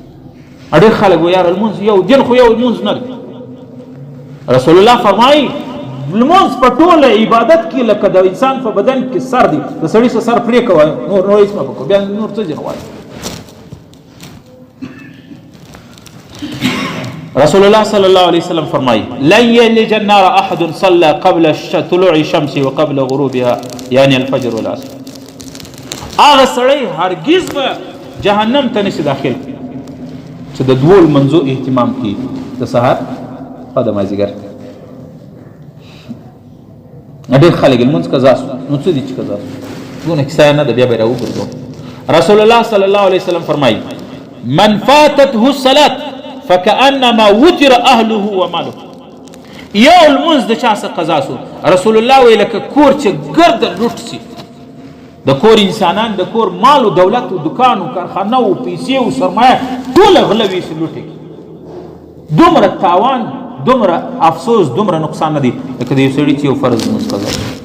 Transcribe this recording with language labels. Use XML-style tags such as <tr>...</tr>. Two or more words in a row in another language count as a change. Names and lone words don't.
<ps>ډېر خلک وایي یاره لمونځ یو دین خو یو لمونځ نه دی. رسول الله فرمایي لمونځ په ټوله عبادت کې لکه د انسان په بدن کې سر دی، د سړي سر پرې کوه، نور هیڅ مه وکړه، بیا نور څه ځای غواړي.</ps> <ar>رسول الله صلی الله علیه وسلم فرمایي لن یلج النار احد صلى قبل طلوع الشمس وقبل غروبها یعنی الفجر والعصر.</ar> <ps>هغه سړی هرگز به جهنم ته نشي داخل چې د دوو لمنځو اهتمام کوي، د سهار او د مازدیګر. ډېر خلک لمونځ قضا سو، نو څه دي چې قضا سو؟ دونه کیسه نه ده، بیا به راوګرځو.</ps> <ar>رسول الله صلی الله علیه وسلم فرمایي من فاتته الصلاة فكأنما وتر اهله وماله.</ar> <ps>یو لمونځ د چا څخه قضا سو، رسول الله وی لکه کور چې ګرد لوټ سي، د کور انسانان د کور مال او دولت او دکان او کارخانه او پیسې او سرمایه ټول غلوي سي لوټي. دومره تاوان، دومره افسوس، دومره نقصان نه دی لکه د یو سړي چې یو فرض لمونځ قضا کړي.</ps>